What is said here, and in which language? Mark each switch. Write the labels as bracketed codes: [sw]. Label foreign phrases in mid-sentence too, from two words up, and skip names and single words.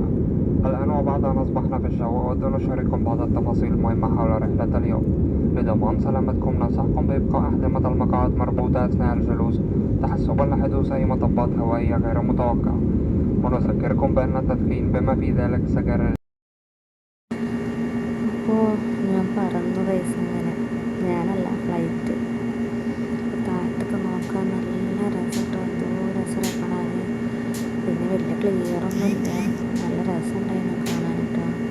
[ar] الآن وبعد أن أصبحنا في الجو أود أن أشارككم بعض التفاصيل المهمة حول رحلة اليوم. لضمان سلامتكم ننصحكم بإبقاء أحزمة المقاعد مربوطة أثناء الجلوس تحسبا لحدوث أي مطبات هوائية غير متوقعة، ونذكركم بأن التدخين بما في ذلك سجائر. [ml] അപ്പോൾ ഞാൻ പറന്നു പൈസ ഇങ്ങനെ, ഞാനല്ല ഫ്ലൈറ്റ്. താഴത്തൊക്കെ നോക്കാൻ നല്ല രസം കേട്ടോ, എന്തോ രസം കാണാൻ. പിന്നെ വലിയ ക്ലിയറൊന്നുമില്ല, നല്ല രസം ഉണ്ടായിരുന്നു കാണാൻ കേട്ടോ.